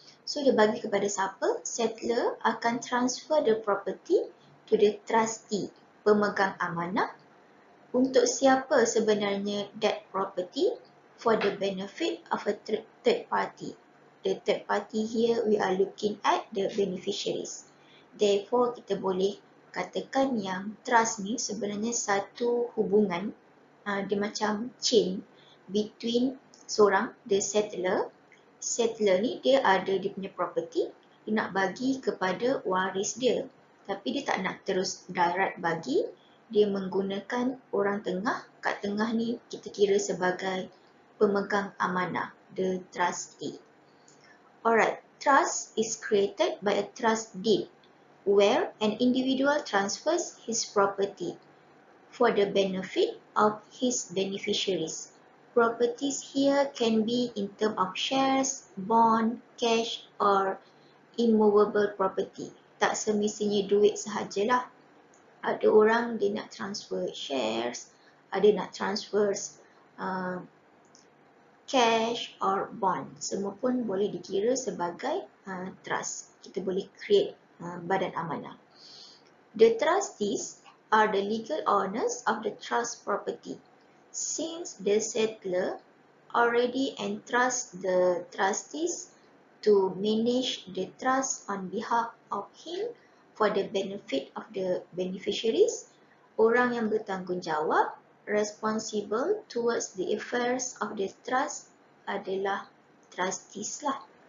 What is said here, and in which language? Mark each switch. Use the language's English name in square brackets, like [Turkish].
[Malay] So dia bagi kepada siapa? [English] Settler akan transfer the property to the trustee, [Malay] pemegang amanah. Untuk siapa sebenarnya [English] that property? For the benefit of a third party. The third party here we are looking at the beneficiaries. [Malay] Therefore kita boleh katakan yang trust ni sebenarnya satu hubungan, dia macam chain between seorang, the settler. Settler ni dia ada dia punya property, dia nak bagi kepada waris dia. Tapi dia tak nak terus direct bagi, dia menggunakan orang tengah. Kat tengah ni kita kira sebagai pemegang amanah, the trustee. [English] Alright, trust is created by a trust deed where an individual transfers his property for the benefit of his beneficiaries. Properties here can be in terms of shares, bond, cash or immovable property. [Malay] Tak semestinya duit sahajalah. Ada orang dia nak transfer shares, ada nak transfer [English] cash or bond. [Malay] Semua pun boleh dikira sebagai trust. Kita boleh create badan amanah. [English] The trustees are the legal owners of the trust property. Since the settler already entrusts the trustees to manage the trust on behalf of him for the benefit of the beneficiaries, [Malay] orang yang bertanggungjawab, [English] responsible towards the affairs of the trust adalah trustees lah.